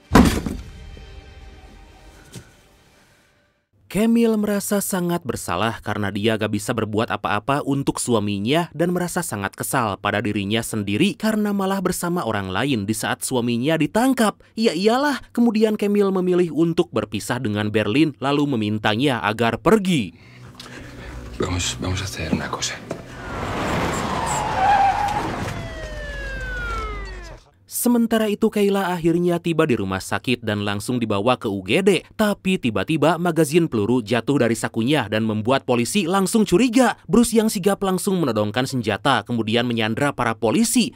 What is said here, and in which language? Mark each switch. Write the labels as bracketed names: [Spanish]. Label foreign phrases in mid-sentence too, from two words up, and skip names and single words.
[Indonesian] Camille merasa sangat bersalah karena dia gak bisa berbuat apa-apa untuk suaminya dan merasa sangat kesal pada dirinya sendiri karena malah bersama orang lain di saat suaminya ditangkap. Ya iyalah, kemudian Camille memilih untuk berpisah dengan Berlin lalu memintanya agar pergi. [Spanish] Vamos a hacer una cosa. [Indonesian] Sementara itu Kayla akhirnya tiba di rumah sakit dan langsung dibawa ke UGD. Tapi tiba-tiba magazin peluru jatuh dari sakunya dan membuat polisi langsung curiga. Bruce yang sigap langsung menodongkan senjata kemudian menyandra para polisi.